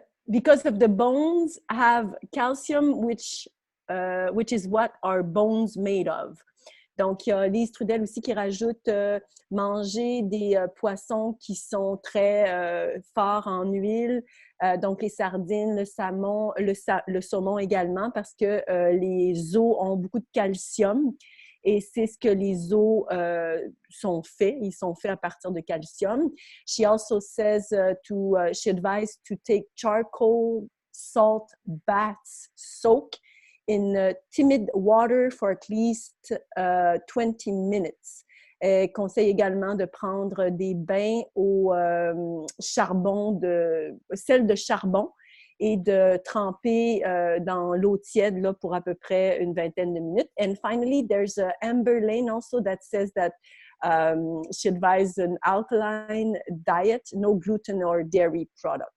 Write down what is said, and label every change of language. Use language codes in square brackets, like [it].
[en] Because of the bones have calcium, which is what our bones made of. [fr] Donc, il y a Lise Trudel aussi qui rajoute manger des poissons qui sont très forts en huile. Donc, les sardines, le saumon également, parce que les os ont beaucoup de calcium. Et c'est ce que les os sont faits. Ils sont faits à partir de calcium. [en] She also says she advised to take charcoal, salt baths, soak in timid water for at least 20 minutes. [fr] Elle conseille également de prendre des bains au sel de charbon et de tremper dans l'eau tiède là, pour à peu près une vingtaine de minutes. [en] And finally, there's Amber Lane also that says that she advised an alkaline diet, no gluten or dairy product.